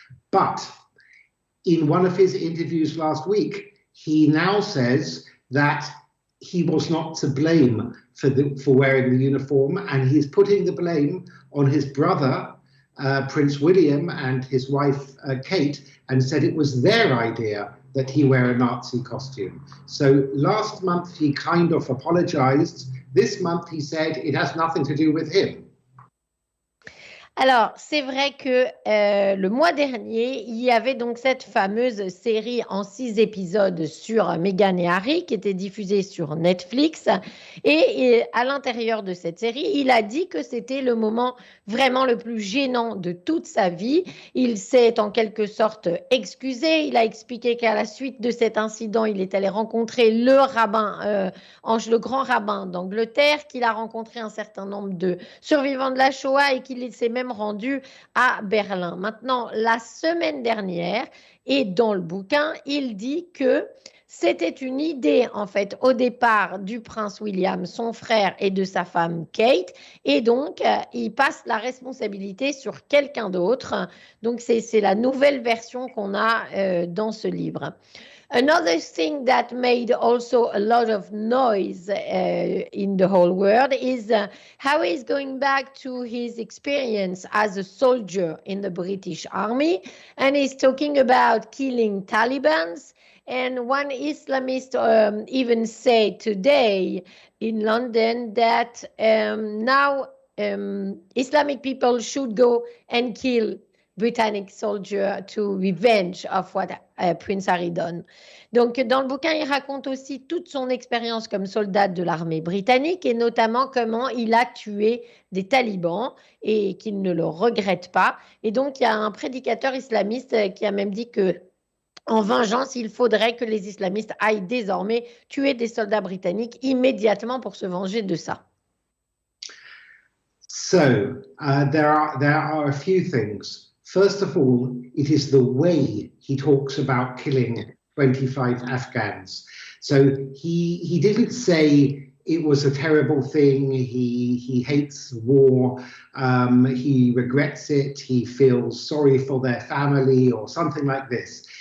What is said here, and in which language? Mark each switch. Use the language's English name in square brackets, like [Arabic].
[English] But in one of his interviews last week, he now says that he was not to blame for wearing the uniform, and he's putting the blame on his brother, Prince William, and his wife, Kate, and said it was their idea that he wear a Nazi costume. So last month he kind of apologized. This month he said it has nothing to do with him. [French] Alors, c'est vrai que le mois dernier, il y avait donc cette fameuse série en 6 épisodes sur Meghan et Harry qui était diffusée sur Netflix. Et à l'intérieur de cette série, il a dit que c'était le moment vraiment le plus gênant de toute sa vie. Il s'est en quelque sorte excusé. Il a expliqué qu'à la suite de cet incident, il est allé rencontrer le rabbin, le grand rabbin d'Angleterre, qu'il a rencontré un certain nombre de survivants de la Shoah et qu'il s'est même rendu à Berlin. Maintenant, la semaine dernière, et dans le bouquin, il dit que C'était une idée, en fait, au départ du prince William, son frère et de sa femme Kate. Et donc, il passe la responsabilité sur quelqu'un d'autre. Donc, c'est la nouvelle version qu'on a dans ce livre. [English] Another thing that made also a lot of noise in the whole world is how he's going back to his experience as a soldier in the British Army, and he's talking about killing Talibans. And one Islamist even said today in London that now Islamic people should go and kill Britannic soldier to revenge of what Prince Harry done. [French] Donc, dans le bouquin, il raconte aussi toute son expérience comme soldat de l'armée britannique et notamment comment il a tué des talibans et qu'il ne le regrette pas. Et donc, il y a un prédicateur islamiste qui a même dit que en vengeance, il faudrait que les islamistes aillent désormais tuer des soldats britanniques immédiatement pour se venger de ça. [English] So, there are a few things. First of all, it is the way he talks about killing 25 Afghans. So he didn't say it was a terrible thing, he hates war, he regrets it, he feels sorry for their family or something like this.